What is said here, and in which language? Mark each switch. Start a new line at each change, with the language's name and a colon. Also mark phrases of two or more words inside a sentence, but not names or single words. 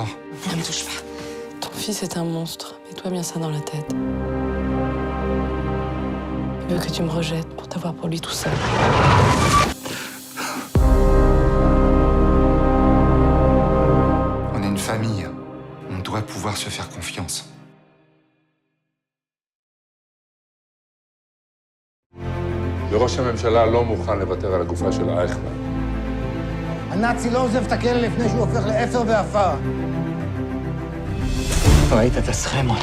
French: Ne me touche pas. Ton fils est un monstre. Mets-toi bien ça dans la tête. Il veut que tu me rejettes pour t'avoir pour lui tout seul. On est une famille. On doit pouvoir se faire confiance.
Hebrew: וראש הממשלה לא מוכן לוותר על הגופה של אייכמן. הנאצי לא עוזב את הכלא לפני שהוא הופך לאפר ועפר. ראית את הסכמות?